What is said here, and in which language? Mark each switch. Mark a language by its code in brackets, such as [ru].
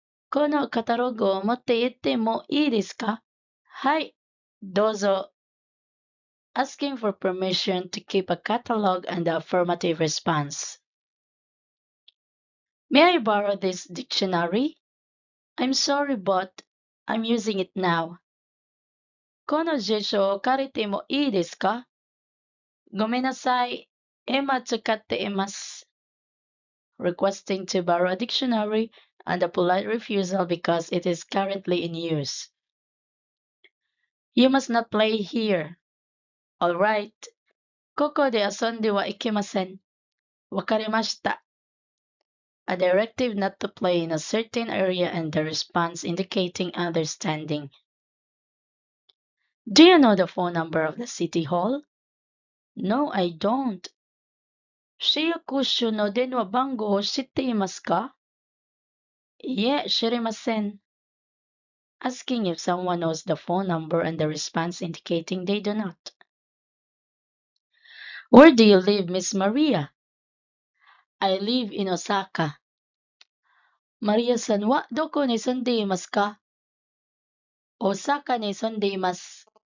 [ja] このカタログを持って行ってもいいですか？はい、どうぞ。 [en] Asking for permission to keep a catalog and the affirmative response. May I borrow this dictionary? I'm sorry, but I'm using it now. [ja] この辞書を借りてもいいですか？ごめんなさい、今使っています。 [en] Requesting to borrow a dictionary and a polite refusal because it is currently in use. You must not play here. All right. [ja] ここで遊んではいけません。わかりました。 [en] A directive not to play in a certain area and the response indicating understanding. Do you know the phone number of the city hall? No, I don't. [ja] 市役所の電話番号を知っていますか？いえ、知りません。 [en] Asking if someone knows the phone number and the response indicating they do not. Where do you live, Miss Maria? I live in Osaka. [ja] Maria-san wa doko ni sundeimasu ka? Osaka ni sundeimasu.